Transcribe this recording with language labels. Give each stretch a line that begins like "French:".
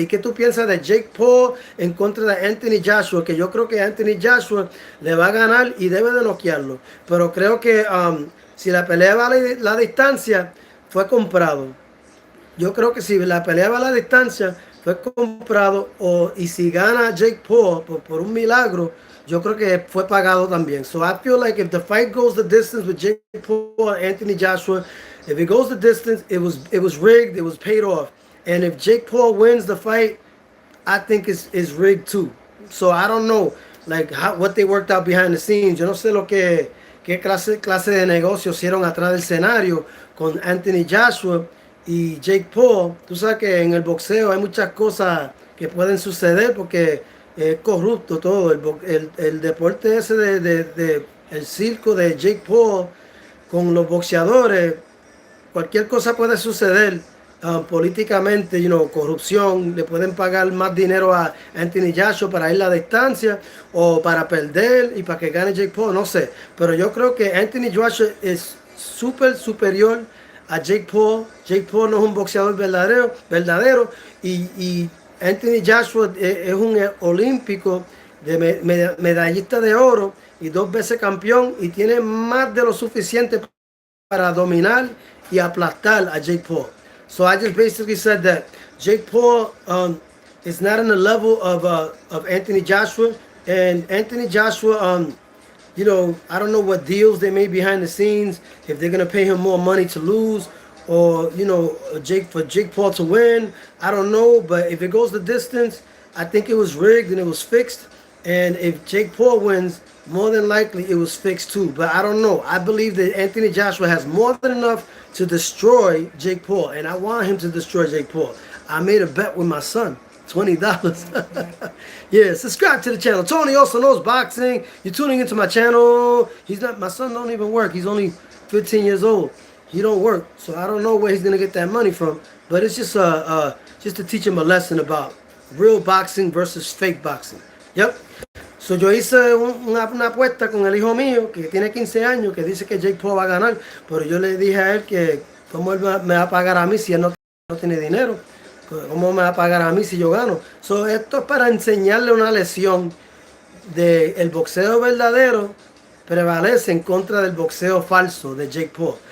Spanish: Y qué tú piensas de Jake Paul en contra de Anthony Joshua, que yo creo que Anthony Joshua le va a ganar y debe de noquearlo. Pero creo que si la pelea va a la distancia, fue comprado. Yo creo que si la pelea va a la distancia, fue comprado. Y si gana Jake Paul por un milagro, yo creo que fue pagado también.
English: So I feel like if the fight goes the distance with Jake Paul and Anthony Joshua, if it goes the distance, it was rigged, it was paid off. And if Jake Paul wins the fight, I think it's rigged too. So I don't know like what they worked out behind the scenes. Yo no sé qué clase de negocio hicieron atrás del escenario con Anthony Joshua y Jake Paul. Tú sabes que en el boxeo hay muchas cosas que pueden suceder porque es corrupto todo. El deporte ese el circo de Jake Paul con los boxeadores, cualquier cosa puede suceder políticamente, corrupción. Le pueden pagar más dinero a Anthony Joshua para ir a la distancia o para perder y para que gane Jake Paul, no sé. Pero yo creo que Anthony Joshua es súper superior a Jake Paul. Jake Paul no es un boxeador verdadero y Anthony Joshua es un olímpico, medallista de oro y 2 veces campeón, y tiene más de lo suficiente para dominar y aplastar a Jake Paul. So I just basically said that Jake Paul is not on the level of Anthony Joshua, and Anthony Joshua you know, I don't know what deals they made behind the scenes. If they're gonna pay him more money to lose, or you know, Jake Paul to win, I don't know. But if it goes the distance, I think it was rigged and it was fixed. And if Jake Paul wins, more than likely it was fixed too. But I don't know. I believe that Anthony Joshua has more than enough to destroy Jake Paul, and I want him to destroy Jake Paul. I made a bet with my son. $20. Yeah, subscribe to the channel. Tony also knows boxing. You're tuning into my channel. He's not, my son don't even work. He's only 15 years old. He don't work, so I don't know where he's gonna get that money from. But it's just just to teach him a lesson about real boxing versus fake boxing. Yep.
Spanish: So yo hice una apuesta con el hijo mío que tiene 15 años, que dice que Jake Paul va a ganar, pero yo le dije a él que cómo él me va a pagar a mí si él no tiene dinero. ¿Cómo me va a pagar a mí si yo gano? So, esto es para enseñarle una lección de el boxeo verdadero prevalece en contra del boxeo falso de Jake Paul.